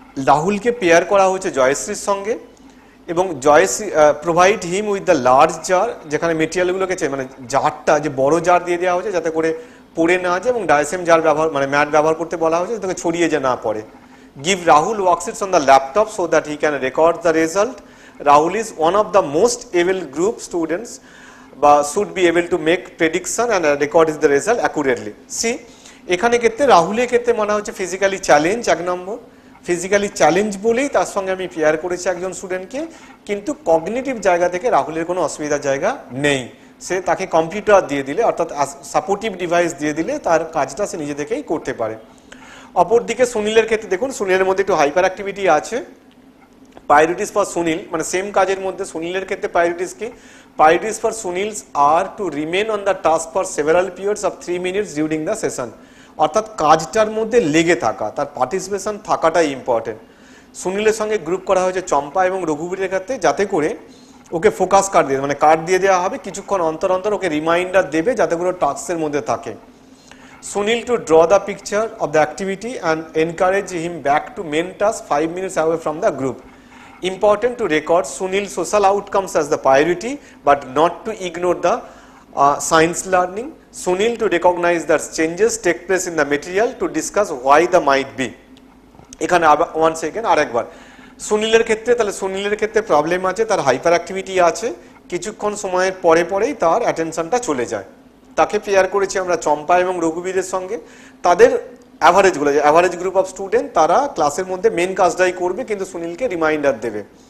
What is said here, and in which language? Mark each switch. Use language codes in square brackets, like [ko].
[bn] রাহুলকে পেয়ার করা হয়েছে জয়শ্রীর সঙ্গে, এবং Jayashree [en] provide him with the large jar, [bn] যেখানে মেটেরিয়ালগুলোকে মানে জারটা যে বড় জার দিয়ে দেওয়া হয়েছে যাতে করে পড়ে না যায়, এবং ডায়াসেম জার ব্যবহার মানে ম্যাট ব্যবহার করতে বলা হয়েছে যাতে ছড়িয়ে যে না পড়ে। [en] Give Rahul worksheets on the laptop so that he can record the result. Rahul is one of the most able group students but should be able to make prediction and record the result accurately. [bn] See, এখানে ক্ষেত্রে রাহুলের ক্ষেত্রে মনে হচ্ছে physically challenge, এক নম্বর physically challenge বলেই তার সঙ্গে আমি পেয়ার করেছি একজন স্টুডেন্টকে, কিন্তু কগনিটিভ জায়গা থেকে রাহুলের কোনো অসুবিধার জায়গা নেই। সে তাকে কম্পিউটার দিয়ে দিলে অর্থাৎ সাপোর্টিভ ডিভাইস দিয়ে দিলে তার কাজটা সে নিজে থেকেই করতে পারে। অপরদিকে সুনীলের ক্ষেত্রে দেখুন সুনীলের মধ্যে একটু হাইপার অ্যাক্টিভিটি আছে। [en] Priorities for Sunil, [bn] মানে সেম কাজের মধ্যে সুনীলের ক্ষেত্রে প্রায়োরিটিস কি? [en] Priorities for Sunils are to remain on the task for several periods of 3 minutes during the session. [bn] অর্থাৎ কাজটার মধ্যে লেগে থাকা, তার পার্টিসিপেশন থাকাটাই ইম্পর্টেন্ট। সুনীলের সঙ্গে গ্রুপ করা হয়েছে চম্পা এবং রঘুবীরের ক্ষেত্রে, যাতে করে ওকে ফোকাস কার্ড দিয়ে মানে কার্ড দিয়ে দেওয়া হবে, কিছুক্ষণ অন্তর অন্তর ওকে রিমাইন্ডার দেবে যাতে করে টাস্কের মধ্যে থাকে। [en] Sunil to draw the picture of the activity and encourage him back to main task 5 minutes away from the group. Important to record Sunil's social outcomes as the priority but not to ignore the science learning. Sunil to recognize that changes take place in the material to discuss why the might be. [bn] এখানে [en] once again [bn] আরেকবার সুনীলের ক্ষেত্রে, তাহলে সুনীলের ক্ষেত্রে problem আছে, তার hyper activity আছে, কিছুক্ষণ সময়ের পরেই তার অ্যাটেনশনটা চলে যায়। তাকে পেয়ার করেছি আমরা চম্পা এবং রঘুবীরের সঙ্গে। তাদের অ্যাভারেজগুলো যে অ্যাভারেজ গ্রুপ অফ স্টুডেন্ট, তারা ক্লাসের মধ্যে মেন কাজটাই করবে কিন্তু সুনীলকে রিমাইন্ডার দেবে।